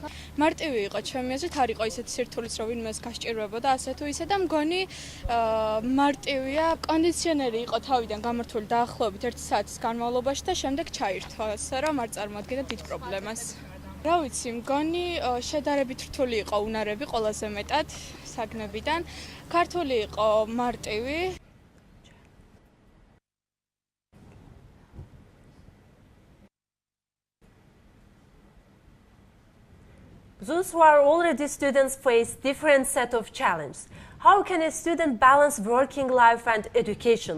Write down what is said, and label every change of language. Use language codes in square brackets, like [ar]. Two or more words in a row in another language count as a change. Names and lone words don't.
[ka] მარტივი იყო ჩემი აზრით, არ იყო ისეთი სირთულიც, რომ ვინმეს გასჭირვებოდა ასე თუ ისე და მგონი მარტივია, კონდიციონერი იყო თავიდან გამართული დაახლოებით 1 საათის განმავლობაში და შემდეგ ჩაირთვა, ასე რომ არ წარმოადგენდა დიდ პრობლემას. რა ვიცი, მგონი შედარებით რთული იყო უნარები ყველაზე მეტად საგნებიდან. ქართული იყო მარტივი. [en] Those who are already students face different set of challenges. How can a student balance working life and education?